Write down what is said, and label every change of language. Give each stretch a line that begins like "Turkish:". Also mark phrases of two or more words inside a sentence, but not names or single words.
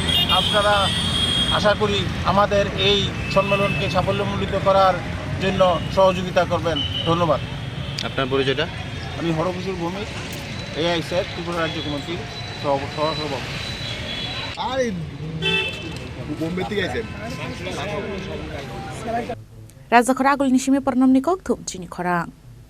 Bangla: আপনারা আশা করি আমাদের এই সম্মেলনকে সাফল্যমণ্ডিত করার জন্য সহযোগিতা করবেন। ধন্যবাদ। আপনার পরিচয়টা? আমি হরকিশোর ভৌমিক, AISF ত্রিপুরা রাজ্য কমিটির সভাপতি। আর বোম্বে থেকে আইছেন
Kok Borok: Raja Khora agul nishimi parnam nikok thum chini khora.